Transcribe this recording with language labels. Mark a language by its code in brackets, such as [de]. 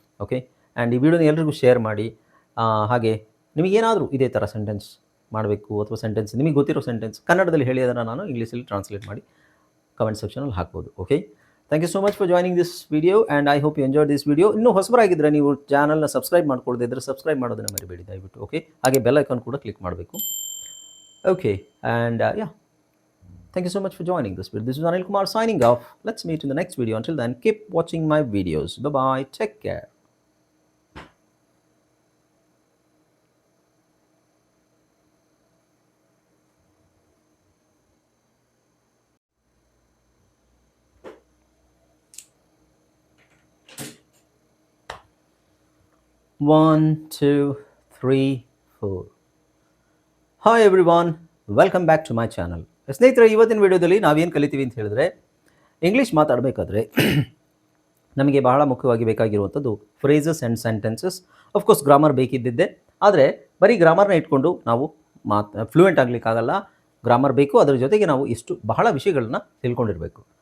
[kn] Okay, and ಈ ವಿಡಿಯೋನ ಎಲ್ರಿಗೂ ಶೇರ್ ಮಾಡಿ. ಹಾಗೆ ನಿಮಗೇನಾದರೂ ಇದೇ ಥರ ಸೆಂಟೆನ್ಸ್ ಮಾಡಬೇಕು ಅಥವಾ ಸೆಂಟೆನ್ಸ್ ನಿಮಗೆ ಗೊತ್ತಿರೋ ಸೆಂಟೆನ್ಸ್ ಕನ್ನಡದಲ್ಲಿ ಹೇಳಿ ಅದನ್ನು ನಾನು ಇಂಗ್ಲೀಷಲ್ಲಿ ಟ್ರಾನ್ಸ್ಲೇಟ್ ಮಾಡಿ ಕಮೆಂಟ್ ಸೆಕ್ಷನಲ್ಲಿ ಹಾಕ್ಬೋದು. [en] Okay, thank you so much for joining this video and I hope you enjoy this video. [kn] ಇನ್ನೂ ಹೊಸಬರಾಗಿದ್ದರೆ ನೀವು ಚಾನಲ್ನ ಸಬ್ಸ್ಕ್ರೈಬ್ ಮಾಡ್ಕೊಳ್ದೇ ಇದ್ದರೆ ಸಬ್ಸ್ಕ್ರೈಬ್ ಮಾಡೋದನ್ನು ಮರಿಬೇಡಿ ದಯವಿಟ್ಟು. ಓಕೆ, ಹಾಗೆ ಬೆಲ್ ಐಕಾನ್ ಕೂಡ ಕ್ಲಿಕ್ ಮಾಡಬೇಕು. [en] Okay, and yeah, thank you so much for joining this video. This is Anil Kumar signing off. Let's meet in the next video. Until then, keep watching my videos. Bye bye, take care. One, two, three, four. Hi everyone, welcome back to my channel. [kn] ಸ್ನೇಹಿತರೆ, ಇವತ್ತಿನ ವಿಡಿಯೋದಲ್ಲಿ ನಾವೇನು ಕಲಿತೀವಿ ಅಂತ ಹೇಳಿದ್ರೆ, English ಮಾತಾಡಬೇಕಾದ್ರೆ ನಮಗೆ ಬಹಳ ಮುಖ್ಯವಾಗಿ ಬೇಕಾಗಿರುವಂಥದ್ದು [en] Phrases and sentences. [kn] Of course grammar ಬೇಕಿದ್ದಿದ್ದೆ, ಆದರೆ ಬರೀ ಗ್ರಾಮರ್ನ ಇಟ್ಕೊಂಡು ನಾವು ಫ್ಲೂಯೆಂಟ್ ಆಗಲಿಕ್ಕಾಗಲ್ಲ. ಗ್ರಾಮರ್ ಬೇಕು, ಅದರ ಜೊತೆಗೆ ನಾವು ಬಹಳ ವಿಷಯಗಳನ್ನ ತಿಳ್ಕೊಂಡಿರಬೇಕು.